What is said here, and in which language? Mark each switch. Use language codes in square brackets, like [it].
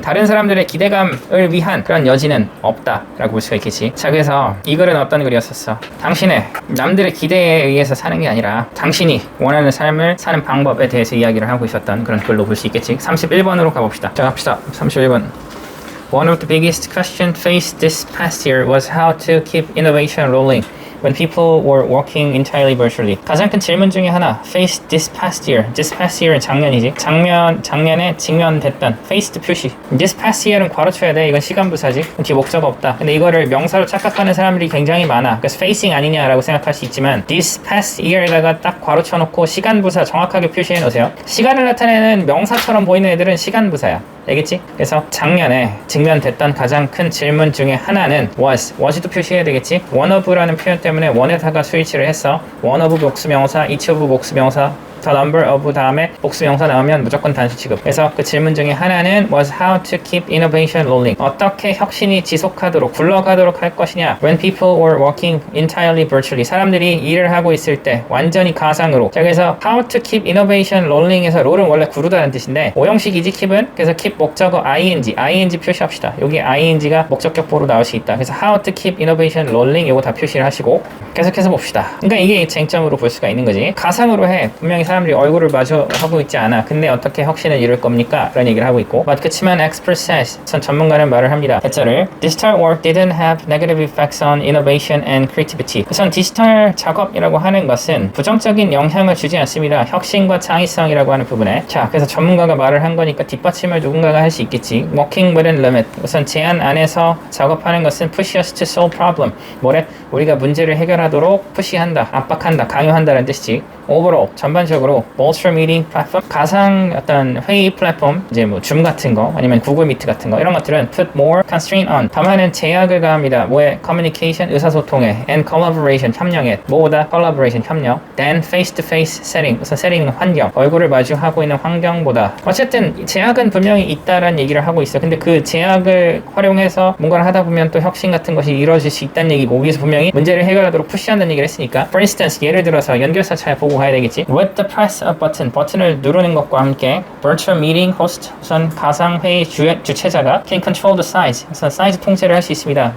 [ko] 다른 사람들의 기대감을 위한 그런 여지는 없다 라고 볼 수가 있겠지. 자, 그래서 이 글은 어떤 글이었었어? 당신의 남들의 기대에 의해서 사는 게 아니라 당신이 원하는 삶을 사는 방법에 대해서 이야기를 하고 있었던 그런 글로 볼 수 있겠지. 31번으로 가봅시다. 자, 갑시다. 31번. [en] One of the biggest questions faced this past year was how to keep innovation rolling when people were working entirely virtually. [ko] 가장 큰 질문 중에 하나, [en] faced this past year. [ko] This past year은 작년이지. 작년에 직면됐던 faced 표시. This past year은 괄호 쳐야 돼. 이건 시간부사지. 뒤에 목적어 없다. 근데 이거를 명사로 착각하는 사람들이 굉장히 많아. 그래서 facing 아니냐라고 생각할 수 있지만 this past year에다가 딱 괄호 쳐놓고 시간부사 정확하게 표시해 놓으세요. 시간을 나타내는 명사처럼 보이는 애들은 시간부사야. 알겠지? 그래서 작년에 직면됐던 가장 큰 질문 중에 하나는 was도 표시해야 되겠지? one of라는 표현 때문에 one에다가 스위치를 했어. one of 복수명사, each of 복수명사, the number of 다음에 복수명사 나오면 무조건 단수 취급. 그래서 그 질문 중에 하나는 [en] was how to keep innovation rolling. [ko] 어떻게 혁신이 지속하도록 굴러가도록 할 것이냐. [en] When people were working entirely virtually. [ko] 사람들이 일을 하고 있을 때 완전히 가상으로. 자, 그래서 how to keep innovation rolling에서 roll은 원래 구르다는 뜻인데 오형식이지 keep은. 그래서 keep 목적어 ing 표시합시다. 여기 ing가 목적격 보로 나올 수 있다. 그래서 how to keep innovation rolling 이거 다 표시를 하시고 계속해서 봅시다. 그러니까 이게 쟁점으로 볼 수가 있는 거지. 가상으로 해. 분명히 사람들이 얼굴을 마주하고 있지 않아. 근데 어떻게 혁신을 이룰 겁니까? 그런 얘기를 하고 있고. 그렇지만 [en] expert says, [ko] 전문가는 말을 합니다. 대절을 [en] digital work didn't have negative effects on innovation and creativity. [ko] 우선 디지털 작업이라고 하는 것은 부정적인 영향을 주지 않습니다. 혁신과 창의성이라고 하는 부분에. 자, 그래서 전문가가 말을 한 거니까 뒷받침을 누군가가 할 수 있겠지. [en] Working within limit. [ko] 우선 제한 안에서 작업하는 것은 [en] push us to solve problem. [ko] 뭐래? 우리가 문제를 해결하도록 푸시한다, 압박한다, 강요한다는 뜻이지. overall 전반적으로 virtual meeting 플랫폼, 가상 어떤 회의 플랫폼, 이제 뭐 줌 같은 거 아니면 구글 미트 같은 거 이런 것들은 [en] put more constraint on, [ko] 더 많은 제약을 가합니다. 뭐에? [en] communication [ko] 의사소통에 [en] and collaboration [ko] 협력에. 뭐보다? [en] collaboration [ko] 협력 [en] than face to face setting. [ko] 우선 setting은 환경, 얼굴을 마주하고 있는 환경보다. 어쨌든 제약은 분명히 있다라는 얘기를 하고 있어. 근데 그 제약을 활용해서 뭔가를 하다 보면 또 혁신 같은 것이 이루어질 수 있다는 얘기고, 여기서 분명히 문제를 해결하도록 푸시한다는 얘기를 했으니까. [en] For instance, [ko] 예를 들어서 연결사 잘 보고 가야 되겠지. [en] With the press of button, [ko] 버튼을 누르는 것과 함께 [en] virtual meeting host, [ko] 우선 가상회의 주최자가 [en] can control the size, [ko] 우선 사이즈 통제를 할 수 있습니다.